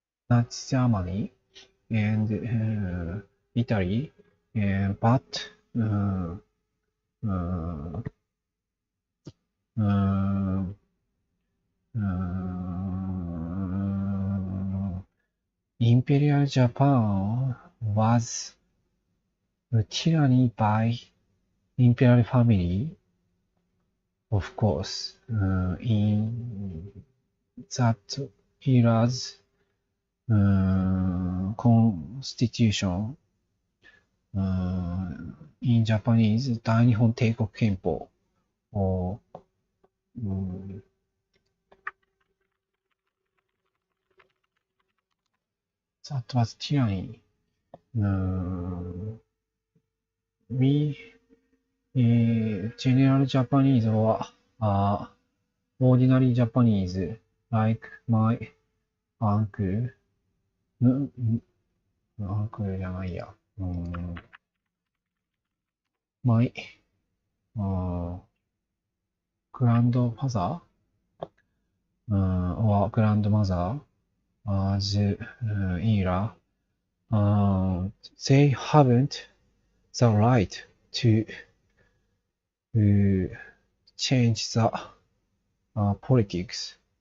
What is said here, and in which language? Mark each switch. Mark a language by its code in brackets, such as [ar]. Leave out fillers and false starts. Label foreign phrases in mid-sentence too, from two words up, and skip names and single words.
[en] Nazi Germany and Italy, but uh, uh, Imperial Japan was tyranny by imperial family, of course, in that era's constitution, in Japanese 大日本帝国憲法 or that was tyranny. We general Japanese or ordinary Japanese like my uncle, uncle [ja] じゃないや。 [en] my grandfather or grandmother as era, they haven't the right to change the politics.